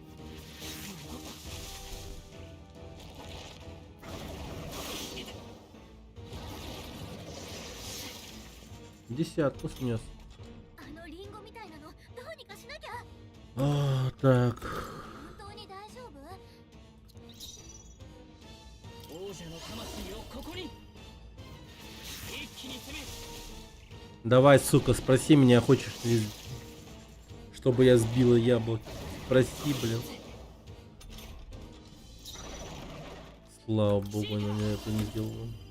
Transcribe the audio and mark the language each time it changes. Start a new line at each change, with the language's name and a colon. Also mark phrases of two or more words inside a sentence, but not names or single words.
Russian: Десятку снес.
Japanese: あのリンゴみたいなのどうにかしなきゃ
Russian: А, так.
Japanese: 本当に大丈夫王者の魂をここに。一気に攻める。
Russian: Давай, сука, спроси меня, хочешь ли, чтобы я сбила яблоки? Спроси, блин. Слава богу, она мне это не сделала.